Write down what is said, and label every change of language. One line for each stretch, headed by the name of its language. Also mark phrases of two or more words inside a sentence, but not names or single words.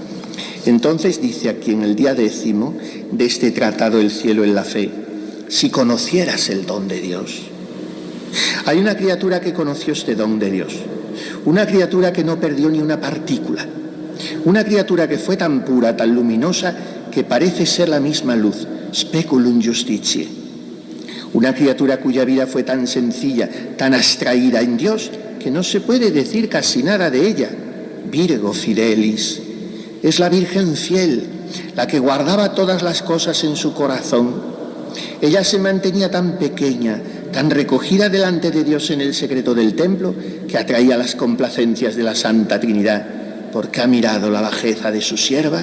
Spanish: Entonces dice aquí en el día 10º de este tratado El cielo en la fe: si conocieras el don de Dios. Hay una criatura que conoció este don de Dios, una criatura que no perdió ni una partícula, una criatura que fue tan pura, tan luminosa, que parece ser la misma luz,
Latin: speculum justitiae.
Spanish: Una criatura cuya vida fue tan sencilla, tan abstraída en Dios, que no se puede decir casi nada de ella.
Latin: Virgo fidelis.
Spanish: Es la Virgen fiel, la que guardaba todas las cosas en su corazón. Ella se mantenía tan pequeña, tan recogida delante de Dios en el secreto del templo, que atraía las complacencias de la Santa Trinidad, porque ha mirado la bajeza de su sierva.